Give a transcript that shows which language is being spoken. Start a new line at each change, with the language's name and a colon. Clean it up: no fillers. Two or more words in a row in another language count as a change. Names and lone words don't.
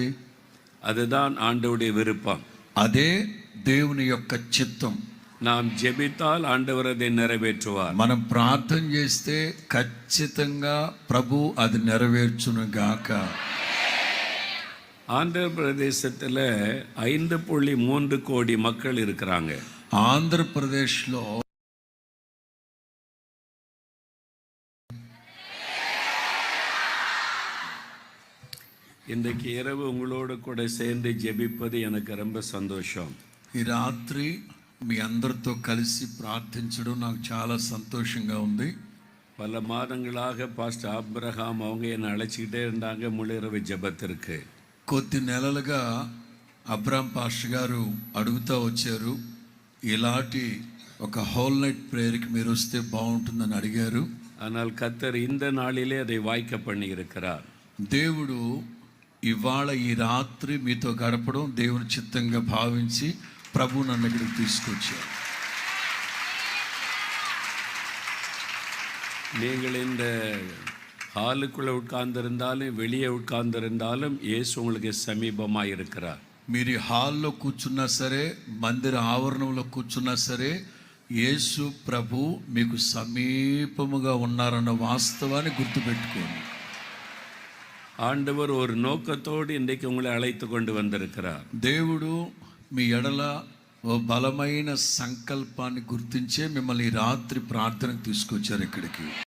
Tamil: அதுதான் ஆண்டவருடைய விருப்பம்.
Telugu: అదే దేవుని యొక్క చిత్తం.
Tamil: நாம் ஜெபித்தால் ஆண்டவர் அதை நிறைவேற்றுவார்.
Telugu: మనం ప్రార్థన చేస్తే ఖచ్చితంగా ప్రభు అది నెరవేర్చును గాక.
Tamil: ஆந்திர பிரதேசத்தில் 5.3 கோடி மக்கள் இருக்கிறாங்க.
Telugu: ఆంధ్రప్రదేశ్లో
Tamil: இன்றைக்கு இரவு உங்களோடு கூட சேர்ந்து ஜெபிப்பது எனக்கு ரொம்ப சந்தோஷம்.
Telugu: ఈ రాత్రి మీ అందరితో కలిసి ప్రార్థించడం నాకు చాలా సంతోషంగా ఉంది.
Tamil: பல மாதங்களாக பாஸ்டர் ஆபிரகாம் அவங்க என்னை அழைச்சிக்கிட்டே இருந்தாங்க முழுஇரவு ஜெபத்திற்கு.
Telugu: కొద్ది నెలలుగా అబ్రామ్ పాస్టర్ గారు అడుగుతూ వచ్చారు, ఇలాంటి ఒక
English: whole night prayerకి
Telugu: మీరు వస్తే బాగుంటుందని అడిగారు.
Tamil: ஆனால் கர்த்தர் இந்த நாளிலே அதை வாய்க்க பண்ணி இருக்கிறார்.
Telugu: దేవుడు ఇవాళ ఈ రాత్రి మీతో గడపడం దేవుని చిత్తంగా భావించి ప్రభు నన్ను ఇక్కడికి తీసుకొచ్చారు.
Tamil: நீங்கள் இந்த ஹாலுக்குள்ளே உட்கார்ந்திருந்தாலும் வெளியே உட்கார்ந்திருந்தாலும் இயேசு உங்களுக்கு சமீபமாக இருக்கிறார்.
Telugu: మీరు ఈ హాల్లో కూర్చున్నా సరే, మందిర ఆవరణంలో కూర్చున్నా సరే, యేసు ప్రభు మీకు సమీపముగా ఉన్నారన్న వాస్తవాన్ని గుర్తుపెట్టుకోండి.
Tamil: ஆண்டவர் ஒரு நோக்கத்தோடு இன்றைக்கு உங்களை அழைத்து கொண்டு வந்திருக்கிறார்.
Telugu: దేవుడు మీ ఎడల ఓ బలమైన సంకల్పాన్ని గుర్తించే మిమ్మల్ని రాత్రి ప్రార్థనకు తీసుకొచ్చారు ఇక్కడికి.